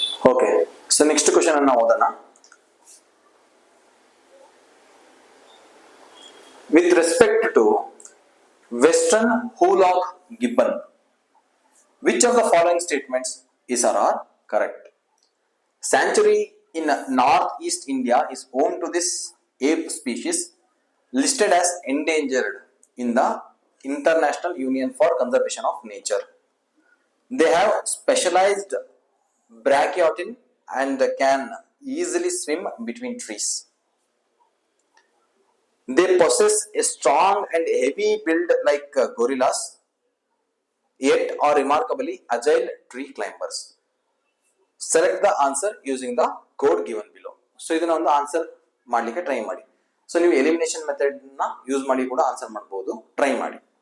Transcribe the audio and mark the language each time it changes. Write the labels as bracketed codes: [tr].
[kn] Okay, so next question ಅನ್ನ ಓದೋಣ. [en] With respect to western hoolock gibbon, which of the following statements is or are correct? Sanctuary in northeast India is home to this ape species listed as endangered in the International Union for Conservation of Nature. They have specialized brachiotin and can easily swim between trees. They possess a strong and heavy build like gorillas, yet are remarkably agile tree climbers. Select the answer using the code given below. [kn] So ಇದನ್ನ ಒಂದು answer ಮಾಡ್ಲಿಕ್ಕೆ try ಮಾಡಿ. So ನೀವು elimination method ನ use ಮಾಡಿ ಕೂಡ answer ಮಾಡಬಹುದು, try ಮಾಡಿ.